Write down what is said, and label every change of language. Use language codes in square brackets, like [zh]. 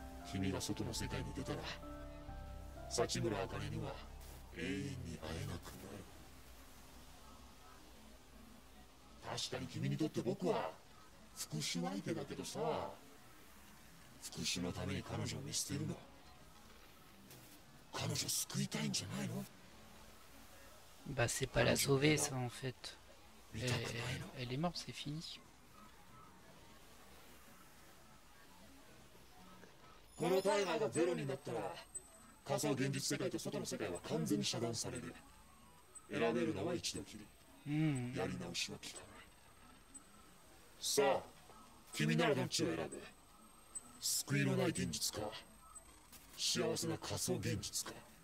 [ja] 君が外の世界に出たら幸村あかねには永遠に会えなくなる。確かに君にとって僕は復讐相手だけどさ、復讐のために彼女を見捨てるの、彼女を救いたいんじゃないの？ [fr] Bah c'est pas la sauver ça en fait. Elle est morte, c'est fini. [ja] このタイマーがゼロになったら仮想現実世界と外の世界は完全に遮断される。選べるのは一度きり。やり直しは効かない。さあ君ならどっちを選ぶ？救いのない現実か、幸せな仮想現実か。